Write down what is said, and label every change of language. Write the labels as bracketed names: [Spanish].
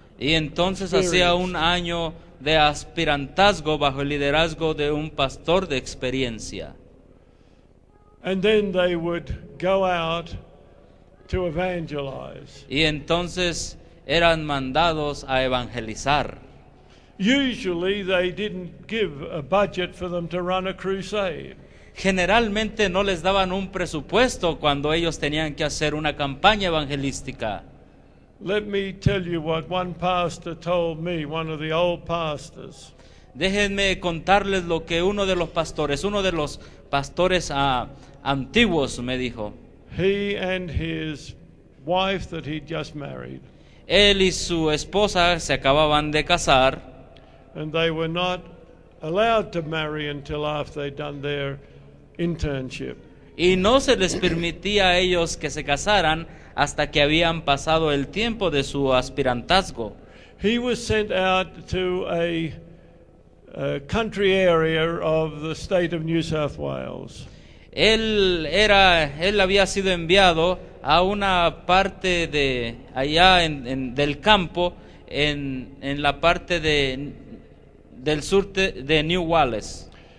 [Spanish] Y entonces hacía un año de aspirantazgo bajo el liderazgo de un pastor de experiencia. [English] And then they would go out to evangelize. [Spanish] Y entonces eran mandados a evangelizar. [English] Usually they didn't give a budget for them to run a crusade. [Spanish] Generalmente no les daban un presupuesto cuando ellos tenían que hacer una campaña evangelística. [English] Let me tell you what one pastor told me, one of the old pastors. [Spanish] Déjenme contarles lo que uno de los pastores antiguos me dijo. [English] He and his wife that he'd just married, [Spanish] Él y su esposa se acababan de casar [English] and they were not allowed to marry until after they'd done their internship. [Spanish] y no se les permitía a ellos que se casaran hasta que habían pasado el tiempo de su aspirantazgo. [English] He was sent out to a country area of the state of New South Wales. [Spanish] Él había sido enviado a una parte de allá del campo, en la parte del sur de New Wales,